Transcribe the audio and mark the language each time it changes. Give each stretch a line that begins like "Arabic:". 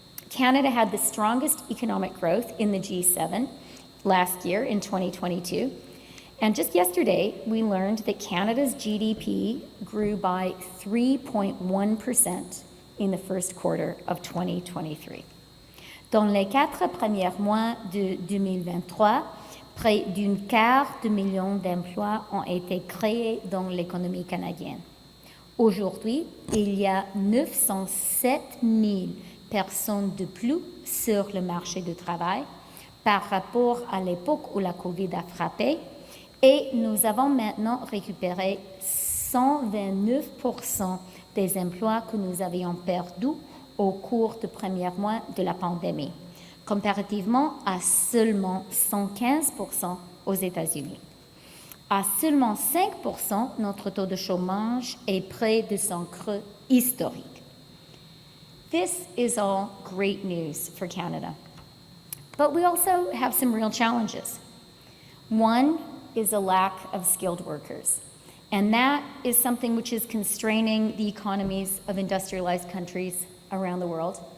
English: Canada had the strongest economic growth in the G7 last year in 2022. And just yesterday, we learned that Canada's GDP grew by 3.1% in the first quarter of 2023.
French: Dans les 4 premiers mois de 2023, près d'un quart de million d'emplois ont été créés dans l'économie canadienne. Aujourd'hui, il y a 907 000 personnes de plus sur le marché du travail par rapport à l'époque où la COVID a frappé, et nous avons maintenant récupéré 129% des emplois que nous avions perdus au cours du premier mois de la pandémie, comparativement à seulement 115% aux États-Unis. À seulement 5%, notre taux de chômage est près de son creux historique.
English: This is all great news for Canada. But we also have some real challenges. One is a lack of skilled workers. And that is something which is constraining the economies of industrialized countries around the world.